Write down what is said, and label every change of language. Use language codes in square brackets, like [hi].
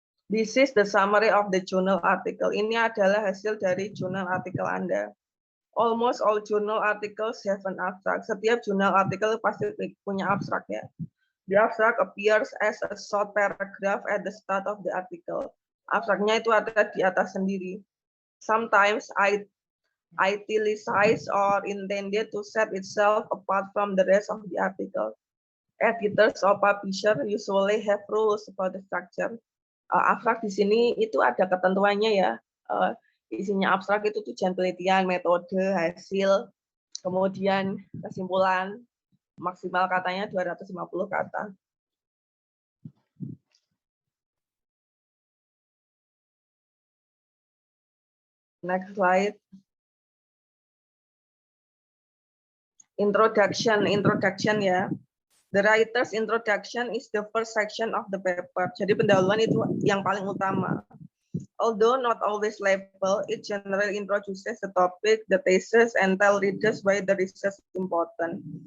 [en] This is the summary of the journal article. [id] Ini adalah hasil dari jurnal artikel Anda. [en] Almost all journal articles have an abstract. [id] Setiap jurnal artikel pasti punya abstrak ya. [en] The abstract appears as a short paragraph at the start of the article. [id] Abstraknya itu ada di atas sendiri. [en] Sometimes italicized or intended to set itself apart from the rest of the article. Editors or publisher usually have rules about the structure. [id] Abstrak di sini itu ada ketentuannya ya. Isinya abstrak itu tujuan penelitian, metode, hasil, kemudian kesimpulan, maksimal katanya 250 kata. [en] Next slide. Introduction ya. The writer's introduction is the first section of the paper. [id] Jadi pendahuluan itu yang paling utama. [en] Although not always labeled, it generally introduces the topic, the thesis, and tell readers why the research is important.